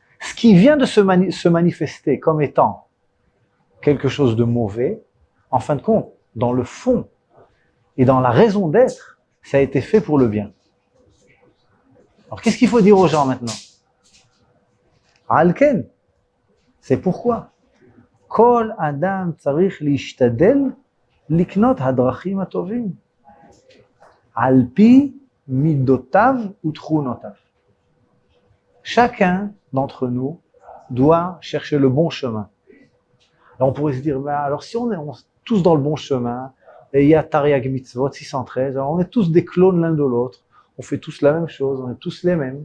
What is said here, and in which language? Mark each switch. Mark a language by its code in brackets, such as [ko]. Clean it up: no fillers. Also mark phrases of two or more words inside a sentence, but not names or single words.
[fr] Ce qui vient de se manifester comme étant quelque chose de mauvais, en fin de compte, dans le fond et dans la raison d'être, ça a été fait pour le bien. Alors qu'est-ce qu'il faut dire aux gens maintenant? Alken, c'est pourquoi. [he] כל אדם צריך להשתדל לקנות הדרכים הטובים. על פי מידותיו ותכונותיו. [fr] Chacun d'entre nous doit chercher le bon chemin. Alors on pourrait se dire, bah, alors si on est tous dans le bon chemin, et il y a [he] תרי"ג מצוות [fr] 613, alors on est tous des clones l'un de l'autre, on fait tous la même chose, on est tous les mêmes.